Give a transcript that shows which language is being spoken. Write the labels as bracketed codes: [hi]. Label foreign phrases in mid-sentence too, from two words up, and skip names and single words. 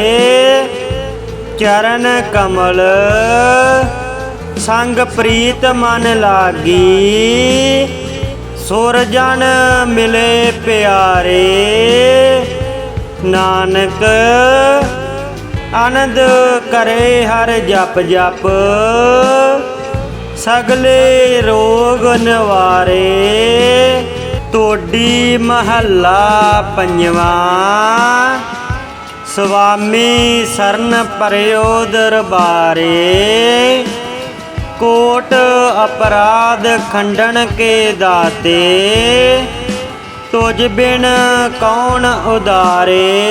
[pa] ਚਰਨ ਕਮਲ ਸੰਗ ਪ੍ਰੀਤ ਮਨ ਲਾਗੀ, ਸੁਰ ਜਨ ਮਿਲੇ ਪਿਆਰੇ। ਨਾਨਕ ਅਨੰਦ ਕਰੇ ਹਰ ਜਪ ਜਪ, ਸਗਲੇ ਰੋਗ ਨਿਵਾਰੇ। ਟੋਡੀ ਮਹਲਾ ਪੰਜਵਾਂ, ਸੁਆਮੀ ਸਰਨ ਪਰਿਓ ਦਰਬਾਰੇ। ਕੋਟ ਅਪਰਾਧ ਖੰਡਨ ਕੇ ਦਾਤੇ, ਤੁਝ ਬਿਨ ਕੌਣ ਉਦਾਰੇ।